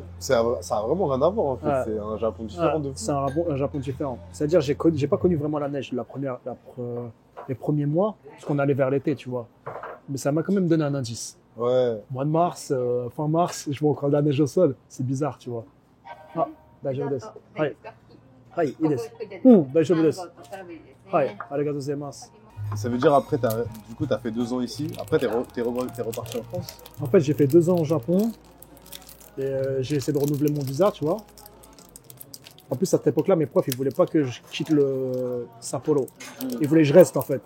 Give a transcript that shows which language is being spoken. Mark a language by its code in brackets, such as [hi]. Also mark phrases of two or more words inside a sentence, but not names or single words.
[fr] Ça a vraiment rien à voir en fait, Ouais. c'est un Japon différent de fou. C'est un Japon différent. C'est-à-dire j'ai pas connu vraiment la neige les premiers mois, parce qu'on allait vers l'été, tu vois. Mais ça m'a quand même donné un indice. Ouais. Mois de mars, fin mars, je vois encore de la neige au sol. C'est bizarre, tu vois. [ja] Ah, 大丈夫です。はい。はい、いいです。大丈夫です。はい、ありがとうございます。 [fr] Ça veut dire après, du coup, tu as fait 2 ans ici. Après, t'es reparti en France. En fait, j'ai fait 2 ans au Japon. Et j'ai essayé de renouveler mon visa, tu vois. En plus, à cette époque-là, mes profs, ils voulaient pas que je quitte le Sapporo. Ils voulaient que je reste, en fait.